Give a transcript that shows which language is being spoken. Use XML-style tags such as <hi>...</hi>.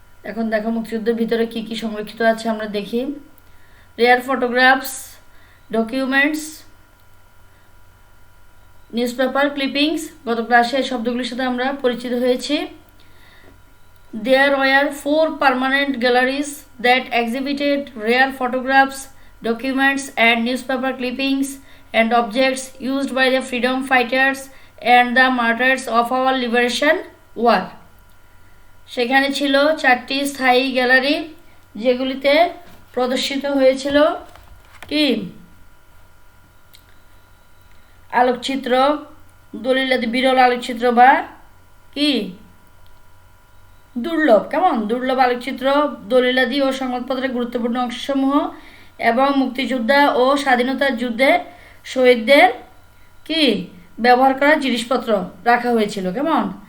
<bn>এখন দেখো মুক্তিযুদ্ধের ভিতরে কি কি সংরক্ষিত আছে আমরা দেখি। Rare photographs, documents, newspaper clippings, গত ক্লাসে এই শব্দগুলির সাথে আমরা পরিচিত হয়েছি।</bn> <en>There were 4 permanent galleries that exhibited rare photographs, documents and newspaper clippings and objects used by the freedom fighters and the martyrs of our liberation war.</en> <bn>সেখানে ছিল 4টি স্থায়ী গ্যালারি যেগুলিতে প্রদর্শিত হয়েছিল কি আলোকচিত্র, দলিলাদি, বিরল আলোকচিত্র বা কি দুর্লভ, কেমন দুর্লভ আলোকচিত্র, দলিলাদি ও সংবাদপত্রের গুরুত্বপূর্ণ অংশসমূহ এবং মুক্তিযোদ্ধা ও স্বাধীনতার যুদ্ধে শহীদদের কি ব্যবহার করা জিনিসপত্র রাখা হয়েছিল, কেমন।</bn>